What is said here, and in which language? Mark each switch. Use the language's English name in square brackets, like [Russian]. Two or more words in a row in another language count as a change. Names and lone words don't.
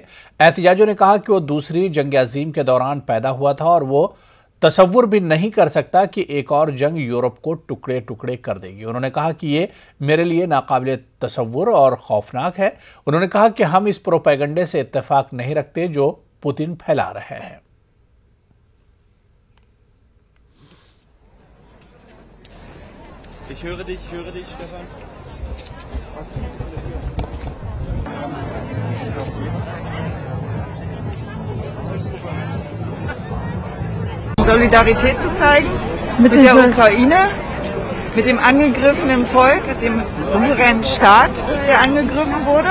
[Urdu] احتجاجیوں نے کہا کہ وہ دوسری جنگ عظیم کے دوران پیدا ہوا تھا اور وہ تصور بھی نہیں کر سکتا کہ ایک اور جنگ یورپ کو ٹکڑے ٹکڑے کر دے گی. انہوں نے کہا کہ یہ میرے لیے ناقابل تصور اور خوفناک ہے. انہوں نے کہا کہ ہم اس پروپیگنڈے سے اتفاق نہیں رکھتے جو پوتن پھیلا رہے ہیں. [German] Ich höre dich, Stefan. Solidarität zu zeigen mit der Ukraine, mit dem angegriffenen Volk, mit dem souveränen Staat, der angegriffen wurde.